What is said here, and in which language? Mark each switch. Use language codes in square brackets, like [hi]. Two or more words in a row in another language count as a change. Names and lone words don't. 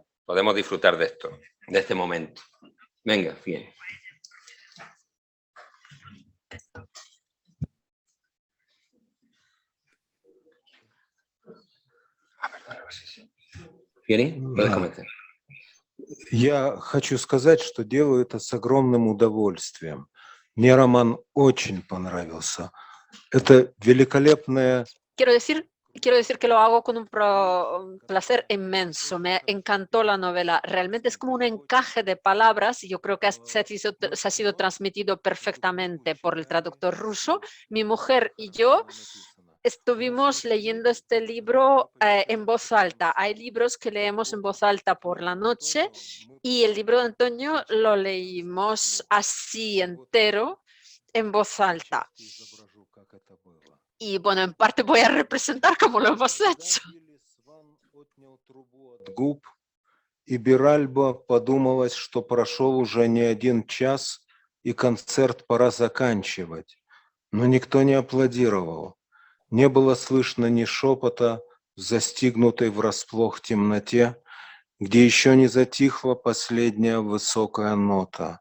[es] Podemos disfrutar de esto, de este momento. Venga, bien. ¿Viene? ¿Puedes comenzar? [ru] Я хочу сказать, что делаю это с огромным удовольствием. Мне роман очень понравился. Это великолепная... [es] Quiero decir que lo hago con un placer inmenso. Me encantó la novela. Realmente es como un encaje de palabras y yo creo que se ha sido transmitido perfectamente por el traductor ruso. Mi mujer y yo estuvimos leyendo este libro en voz alta. Hay libros que leemos en voz alta por la noche y el libro de Antonio lo leímos así entero en voz alta. Y bueno, en parte voy a representar cómo lo hemos hecho. [ru] И Биральба подумалось, что прошел уже не 1 час, и концерт пора заканчивать. Но никто не аплодировал. Не было слышно ни шепота в застигнутой врасплох темноте, где еще не затихла последняя высокая нота.